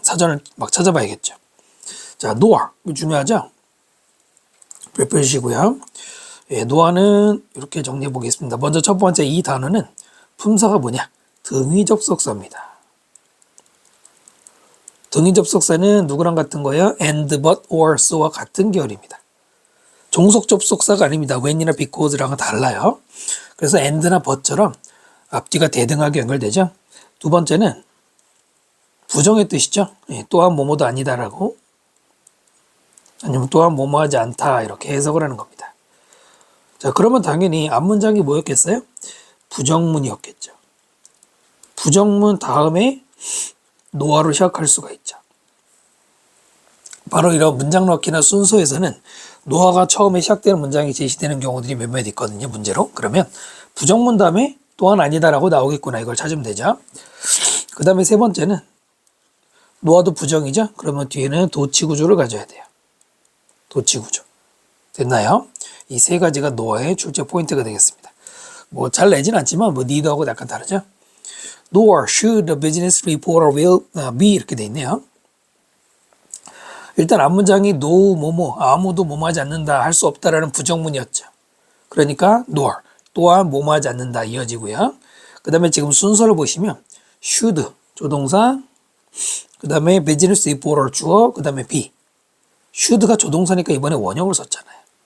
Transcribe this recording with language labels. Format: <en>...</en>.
<ko>사전을 막 찾아봐야겠죠. 자, 노아 중요하죠? 펴주시고요. 예, 노아는 이렇게 정리해 보겠습니다. 먼저 첫 번째 이 단어는 품사가 뭐냐? 등위 접속사입니다. 등위 접속사는 누구랑 같은 거예요? and, but, or, so와 같은 계열입니다. 종속 접속사가 아닙니다. when이나 because랑은 달라요. 그래서 and나 but처럼 앞뒤가 대등하게 연결되죠. 두 번째는 부정의 뜻이죠. 예, 또한 뭐뭐도 아니다라고 아니면 또한 뭐뭐하지 않다 이렇게 해석을 하는 겁니다. 자, 그러면 당연히 앞문장이 뭐였겠어요? 부정문이었겠죠. 부정문 다음에 노아로 시작할 수가 있죠. 바로 이런 문장 넣기나 순서에서는 노아가 처음에 시작되는 문장이 제시되는 경우들이 몇몇 있거든요. 문제로. 그러면 부정문 다음에 또한 아니다라고 나오겠구나. 이걸 찾으면 되죠. 그 다음에 세 번째는 노아도 부정이죠. 그러면 뒤에는 도치구조를 가져야 돼요. 도치구조. 됐나요? 이 세 가지가 노아의 출제 포인트가 되겠습니다. 뭐 잘 내진 않지만 뭐 need하고 약간 다르죠.</ko> <en>Nor should the business reporter will be</en> <ko>이렇게 돼 있네요. 일단 앞문장이 no 뭐뭐 아무도 뭐뭐하지 않는다 할 수 없다라는 부정문이었죠. 그러니까 nor 또한 뭐뭐하지 않는다 이어지고요. 그 다음에 지금 순서를 보시면 should 조동사 그 다음에 business reporter 주어 그 다음에 be should가 조동사니까 이번에 원형을 썼잖아요.</ko>